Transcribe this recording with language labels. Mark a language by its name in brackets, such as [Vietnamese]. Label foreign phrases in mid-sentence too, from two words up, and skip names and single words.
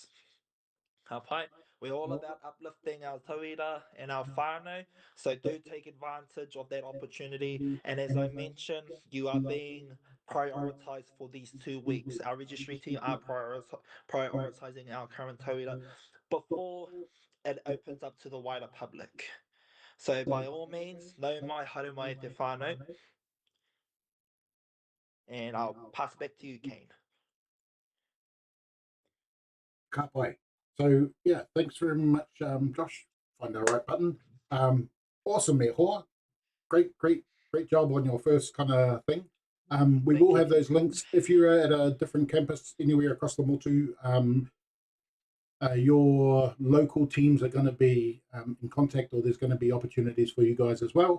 [English] Okay, we're all about uplifting our tauira and our whānau, so do take advantage of that opportunity. And as I mentioned, you are being prioritized for these 2 weeks. Our registry team are prioritizing our current tauira before it opens up to the wider public. So by all means, [Māori] no mai haru mai te whānau, [English] and I'll pass it back to you, Kane. [Māori] Ka pai. [English] So yeah, thanks very much, Josh. Find our right button. Awesome, [Māori] me hoa. [English] Great job on your first kind of thing. We Thank will you. have those links if you're at a different campus anywhere across the motu. Your local teams are going to be in contact, or there's going to be opportunities for you guys as well.